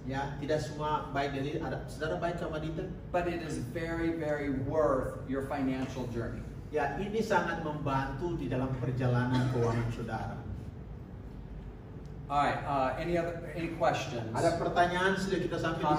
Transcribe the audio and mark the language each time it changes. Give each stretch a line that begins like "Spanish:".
Indonesian: Ya, tidak semua baik dari saudara baik sama detail.
English: but it is very, very worth your financial journey.
Indonesian: Ya, ini sangat membantu di dalam perjalanan keuangan saudara.
English: All right. Any questions?
Indonesian: Ada pertanyaan sudah kita sampai di sini?